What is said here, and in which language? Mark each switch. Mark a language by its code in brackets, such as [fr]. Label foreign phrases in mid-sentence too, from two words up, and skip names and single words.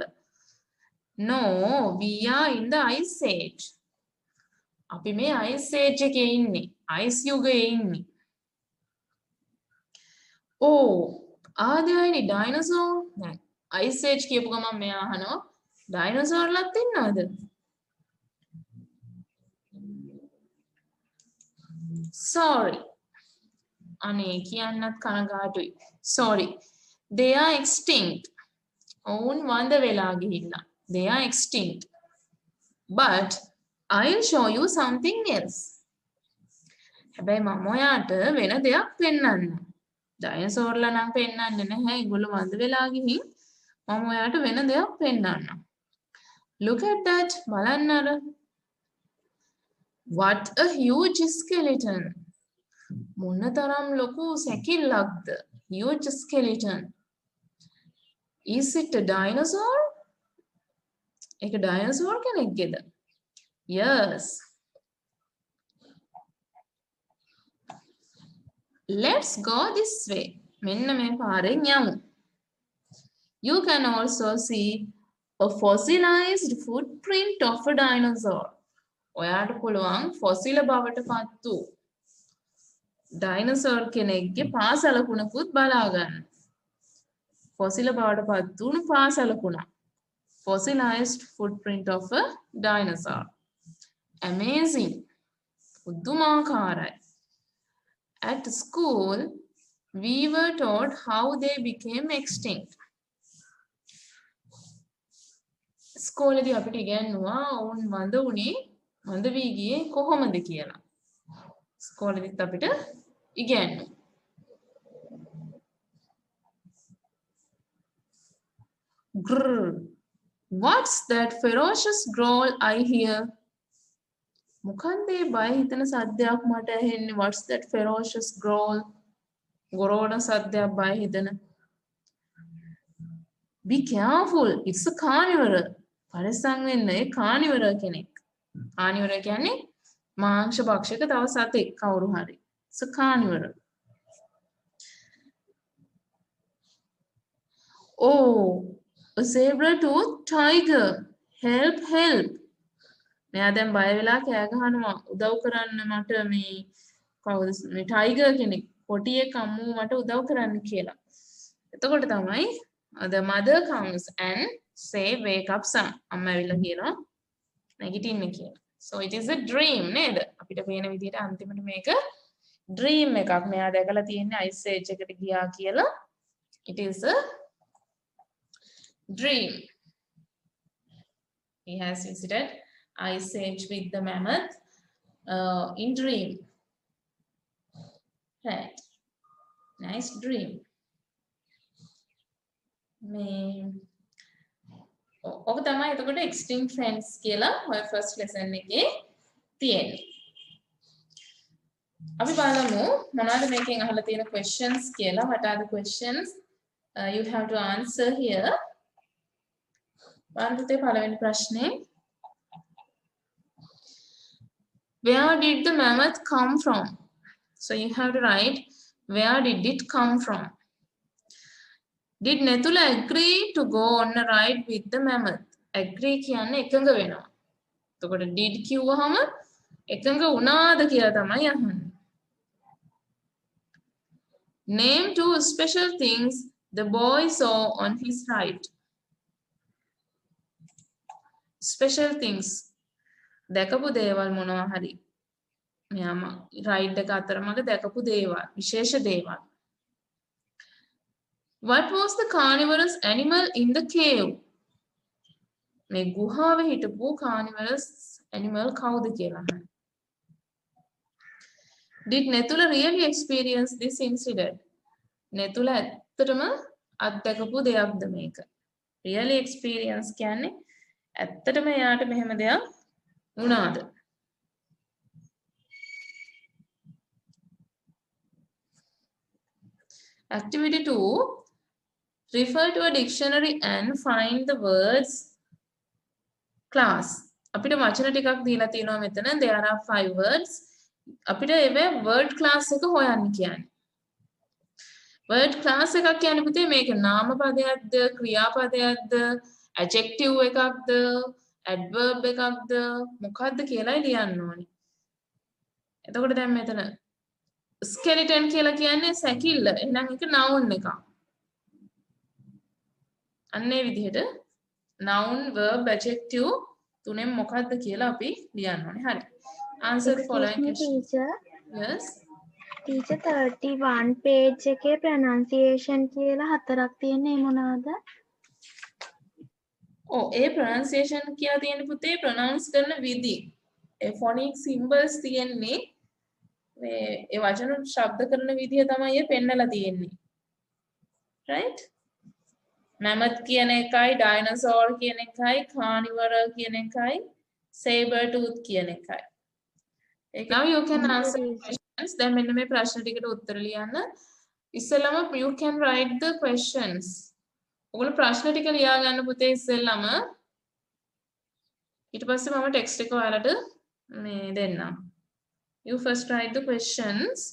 [en] No, we are in the ice age. [si] අපි මේ [en] ice age [si] එකේ ඉන්නේ. ice යුගයේ ඉන්නේ. [en] Oh, are there any dinosaur? [si] දැන් [en] ice age [si] කියපු ගමන් මෙයා අහනවා dinosaurලත් ඉන්නවද? [en] Sorry. [si] අනේ කියන්නත් කනගාටුයි. [en] Sorry. They are extinct. [si] ඔවුන් වඳ වෙලා ගිහිල්ලා. [en] They are extinct. But I'll show you something else. [si] හැබැයි මම ඔයාට වෙන දෙයක් පෙන්වන්නම්. ඩයිනසෝර්ලා නම් පෙන්වන්නේ නැහැ. ඒගොල්ලෝ වඳ වෙලා ගිහින් මම ඔයාට වෙන දෙයක් පෙන්වන්නම්. [en] Look at that. [si] බලන්න අර. [en] What a huge skeleton. [si] මොන තරම් ලොකු සැකිල්ලක්ද. [en] Huge skeleton. Is it a dinosaur? [si] එක dinosaur කෙනෙක්ගේද? Yes. [en] Let's go this way. [si] මෙන්න මේ පාරෙන් යමු. [en] You can also see a fossilized footprint of a dinosaur. [si] ඔයාට පුළුවන් ෆොසිල බවට පත් වූ ඩයිනසෝර් කෙනෙක්ගේ පාසලකුණකුත් බලා ගන්න. ෆොසිල බවට පත් වුණු පාසලකුණක්. [en] Fossilized footprint of a dinosaur. Amazing. පුදුමාකාරයි. At school, we were taught how they became extinct. [si] ස්කෝලේදී අපිට ඉගෙනුවා වුන් වඳ උනේ වඳ වී ගියේ කොහොමද කියලා. ස්කෝලේදීත් අපිට ඉගෙනුවා. Grrr. [en] What's that ferocious growl I hear? [si] මොකන්ද මේ බය හිතෙන සද්දයක් මට ඇහෙන්නේ? [en] What's that ferocious growl? [si] ගොරෝන සද්දයක් බය හිතෙන. [en] Be careful. It's a carnivore. [si] පරිස්සම් වෙන්න. ඒ carnivore කෙනෙක්. carnivore කියන්නේ මාංශ භක්ෂක තව සතෙක් කවුරු හරි. [en] It's a carnivore. Oh, a saber-tooth tiger. Help, help. [si] මෙයා දැන් බය වෙලා කෑ ගහනවා. උදව් කරන්න මට මේ කවුද මේ ටයිගර් කෙනෙක් කොටියෙක් අම්මෝ මට උදව් කරන්න කියලා. එතකොට තමයි [en] the mother comes and say wake up son. [si] අම්මා ඇවිල්ලා කියනවා නැගිටින්න කියලා. [en] So it is a dream නේද? [si] අපිට පේන විදිහට අන්තිමට මේක dream එකක්. මෙයා දැකලා තියෙන්නේ [en] ice age [si] එකට ගියා කියලා. [en] It is a dream. He has visited ice age with the mammoth in dream. Right. Nice dream. [si] ඔක තමයි එතකොට [en] extinct friends [si] කියලා ඔය [en] first lesson [si] එකේ තියෙන්නේ. අපි බලමු මොනවද මේකෙන් අහලා තියෙන questions කියලා. [en] What are the questions you have to answer here? [si] බලන්න පළවෙනි ප්‍රශ්නේ. [en] Where did the mammoth come from? So you have to write where did it come from? Did Nethula agree to go on a ride with the mammoth? [si] Agree කියන්නේ එකඟ වෙනවා. එතකොට did කිව්වහම එකඟ වුණාද කියලා තමයි අහන්නේ. [en] Name two special things the boy saw on his ride. Special things. [si] දැකපු දේවල් මොනවා හරි. මෙයාම රයිඩ් එක අතරමඟ දැකපු දේවල්, විශේෂ දේවල්. [en] What was the carnivorous animal in the cave? [si] මේ ගුහාවේ හිටපු [en] carnivorous animal [si] කවුද කියලා අහන්න. [en] Did Nethula really experience this incident? [si] Nethula ඇත්තටම අත්දැකපු දෙයක්ද මේක? [en] Really experience [si] කියන්නේ ඇත්තටම එයාට මෙහෙම දෙයක් වුණාද? [en] Activity 2. Refer to a dictionary and find the words class. [si] අපිට වචන ටිකක් දීලා තියෙනවා මෙතන. [en] There are 5 words. [si] අපිට ඒවේ [en] word class [si] එක හොයන්න කියන්නේ. [en] word class [si] එකක් කියන්නේ පුතේ මේක නාම පදයක්ද, ක්‍රියාපදයක්ද, adjective එකක්ද, adverb එකක්ද, මොකක්ද කියලා ලියන්න ඕනේ. එතකොට දැන් මෙතන skeleton කියලා කියන්නේ සැකිල්ල. එහෙනම් ඒක noun එකක්. අන්නේ විදිහට [en] noun, verb, adjective [si] තුනෙන් මොකක්ද කියලා අපි ලියන්න ඕනේ. හරි. [en] Answer the following question. Yes. [si] Teacher 31 page එකේ pronunciation කියලා හතරක් තියෙන්නේ මොනවාද? ඒ pronunciation කියලා තියෙන පුතේ pronounce කරන විදි. ඒ [en] phonic symbols [si] තියෙන්නේ මේ ඒ වචන ශබ්ද කරන විදිය තමයි ඒ පෙන්නලා තියෙන්නේ. Right? Mammoth කියන එකයි, dinosaur කියන එකයි, carnivore කියන එකයි, [en] saber tooth [si] කියන එකයි. [en] Now you can answer questions. [si] දැන් මෙන්න මේ ප්‍රශ්න ටිකට උත්තර ලියන්න. [en] ඉස්සෙල්ලාම you can write the questions. [si] ඔගොල්ලෝ ප්‍රශ්න ටික ලියා ගන්න පුතේ ඉස්සෙල්ලාම. ඊට පස්සේ මම ටෙක්ස්ට් එක ඔයාලට මේ දෙන්නම්. [en] You first write the questions.